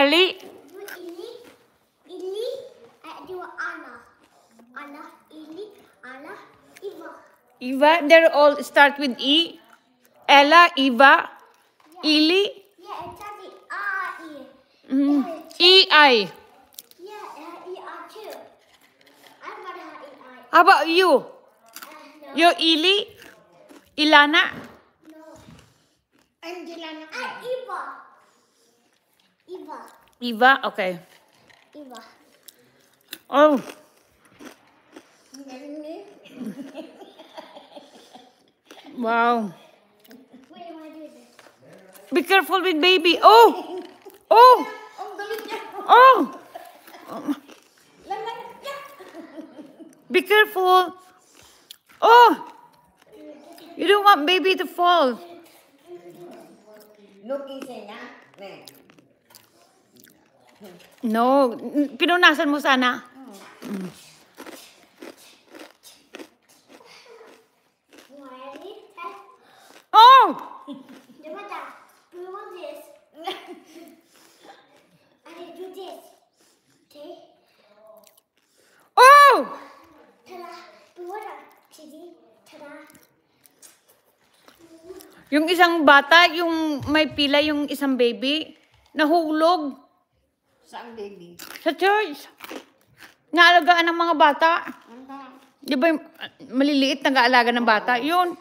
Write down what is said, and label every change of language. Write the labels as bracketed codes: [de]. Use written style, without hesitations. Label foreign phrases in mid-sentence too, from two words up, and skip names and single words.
[en] Ali? Do Ili. Ili. Do Anna. Anna. Ili. Anna. Eva. Eva. They're all start with E. Ella, Eva, Ili. Yeah, it starts with R-E. E-I. Yeah, E-R too. I'm gonna have E-I. How about you? No. You're Ili? Ilana? No. I'm Jelana. Eva. Eva. Eva? Okay. Eva. Oh. Wow. Wait, I want to do this. Be careful with baby. Oh! Oh! Oh! Be careful. Oh! You don't want baby to fall. Look easy na. [tl] No. Pinunasan mo sana. [en] Ready? Test. Oh! Devata, do you want this? I need to do this. Okay? Oh! Ta-da! Devata, Chidi. Ta-da! [tl] Yung isang bata, yung may pila, yung isang baby, nahulog Saan baby? sa church. Naalagaan ng mga bata. Di ba yung maliliit, nag-aalaga ng bata? Yun.